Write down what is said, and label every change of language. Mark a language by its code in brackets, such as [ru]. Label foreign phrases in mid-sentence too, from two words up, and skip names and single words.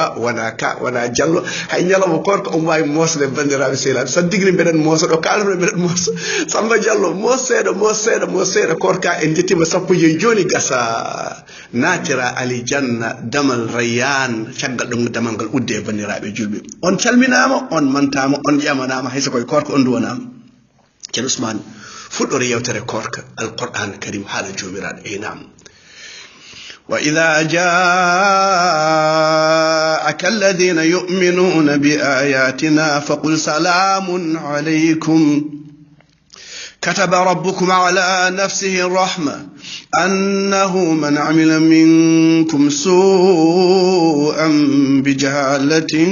[ff] wona ka wona Diallo hay ñalawma korka omo wawi mosde bandiraɓe sehilaɓe sa digri mbeɗen moosa ɗo kalano mbeɗen moosa Samba Diallo mos seeɗa korka en jettima sappo joyi joni gasa natira alijanna damal rayyan caggal ɗum damal ngal udde e bandiraɓe julɓe on calminama on mantama on ƴamanama hayso koye korka on duwanama ceerno Ousmane fuɗɗore yewtere korka alquran karim haala jomiraɗo nam وإذا [ar] جاءك الذين يؤمنون بآياتنا فقل سلام عليكم كتب ربكم على نفسه الرحمة أنه من عمل منكم سوءا بجهالة